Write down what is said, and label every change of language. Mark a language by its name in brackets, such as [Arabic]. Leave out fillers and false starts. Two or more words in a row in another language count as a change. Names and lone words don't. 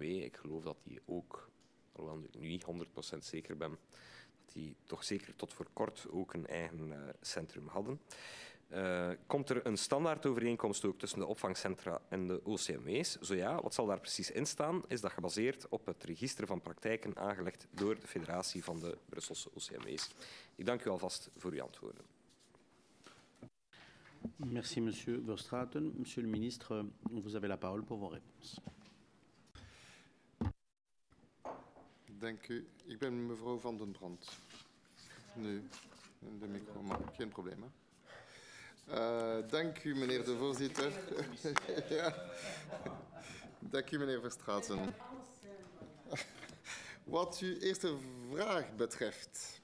[Dutch] Ik geloof dat die ook, alhoewel ik nu niet 100% zeker ben, die toch zeker tot voor kort ook een eigen centrum hadden. Komt er een standaardovereenkomst ook tussen de opvangcentra en de OCMW's? Zo ja, wat zal daar precies in staan? Is dat gebaseerd op het register van praktijken aangelegd door de Federatie van de Brusselse OCMW's? Ik dank u alvast voor uw antwoorden. [French] Merci, monsieur Verstraeten. Monsieur le ministre, vous avez la parole pour vos réponses. [Dutch] Dank u. Ik ben mevrouw Van den Brand. Nu, de micro, maar geen probleem. Dank u, meneer de voorzitter. Ja. Dank u, meneer Verstraeten. Wat uw eerste vraag betreft.